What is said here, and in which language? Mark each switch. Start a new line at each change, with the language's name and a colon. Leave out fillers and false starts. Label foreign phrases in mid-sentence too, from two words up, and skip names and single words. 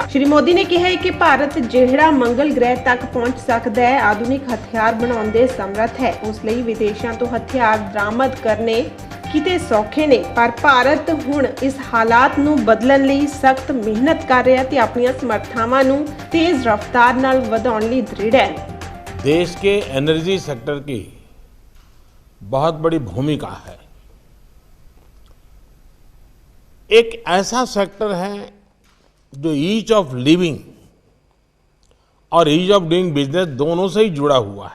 Punjabi: ਸ਼੍ਰੀ ਮੋਦੀ ਨੇ ਕਿਹਾ ਕਿ ਭਾਰਤ ਜਿਹੜਾ ਮੰਗਲ ਗ੍ਰਹਿ ਤੱਕ ਪਹੁੰਚ ਸਕਦਾ ਹੈ, ਆਧੁਨਿਕ ਹਥਿਆਰ ਬਣਾਉਣ ਦੇ ਸਮਰੱਥ ਹੈ। ਉਸ ਲਈ ਵਿਦੇਸ਼ਾਂ ਤੋਂ ਹਥਿਆਰ ਬਰਾਮਦ ਕਰਨੇ ਕਿਤੇ ਸੌਖੇ ਨੇ, ਪਰ ਭਾਰਤ ਹੁਣ ਇਸ ਹਾਲਾਤ ਨੂੰ ਬਦਲਣ ਲਈ ਸਖਤ ਮਿਹਨਤ ਕਰ ਰਿਹਾ ਤੇ ਆਪਣੀਆਂ ਸਮਰੱਥਾਵਾਂ ਨੂੰ ਤੇਜ਼ ਰਫ਼ਤਾਰ ਨਾਲ ਵਧਾਉਣ ਲਈ ਦ੍ਰਿੜ੍ਹ ਹੈ।
Hindi: देश के
English: energy sector
Hindi: की बहुत बड़ी भूमिका है। एक ऐसा सेक्टर है जो
English: ease of living
Hindi: और
English: ease of doing business
Hindi: दोनों से ही जुड़ा हुआ है।